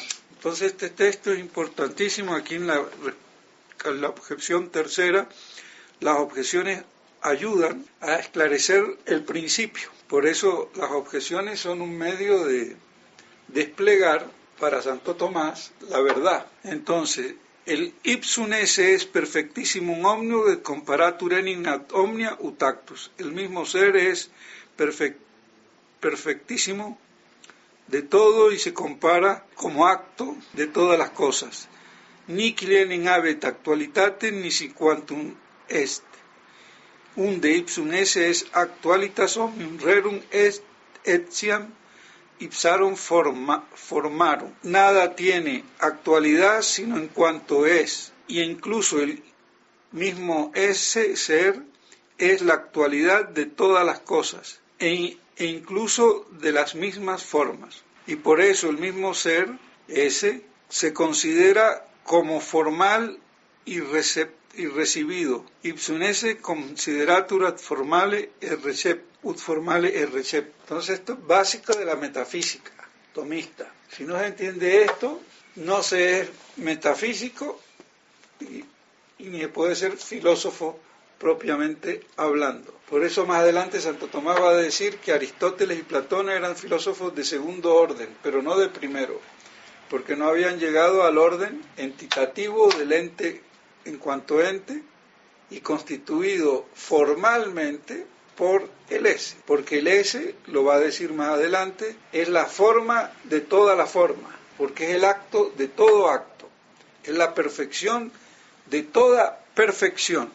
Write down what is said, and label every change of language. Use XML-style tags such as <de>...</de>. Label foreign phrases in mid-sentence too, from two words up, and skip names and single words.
<es>Entonces este texto es importantísimo aquí en la objeción tercera. Las objeciones ayudan a esclarecer el principio. Por eso las objeciones son un medio de desplegar para Santo Tomás la verdad. Entonces, el</es> <la>ipsum esse es perfectissimum omnium et comparatur enim ad omnia ut actus.</la> <es>El mismo ser es perfectísimo de todo y se compara como acto de todas las cosas.</es> <la>Nihil enim habet actualitatem nisi quantum est. Unde ipsum esse es actualitas omnium rerum est etiam ipsarum formarum.</la> <es>Nada tiene actualidad sino en cuanto es, y incluso el mismo ese ser es la actualidad de todas las cosas, e incluso de las mismas formas. Y por eso el mismo ser, ese, se considera como formal y recibido.</es> <la>Ipsum esse consideratur ad formale et recept.</la> <es>Entonces esto es básico de la metafísica tomista. Si no se entiende esto, no se es metafísico y ni puede ser filósofo propiamente hablando. Por eso más adelante Santo Tomás va a decir que Aristóteles y Platón eran filósofos de segundo orden, pero no de primero, porque no habían llegado al orden entitativo del ente en cuanto ente y constituido formalmente por el ese, porque el ese, lo va a decir más adelante, es la forma de toda la forma, porque es el acto de todo acto, es la perfección de toda perfección.</es>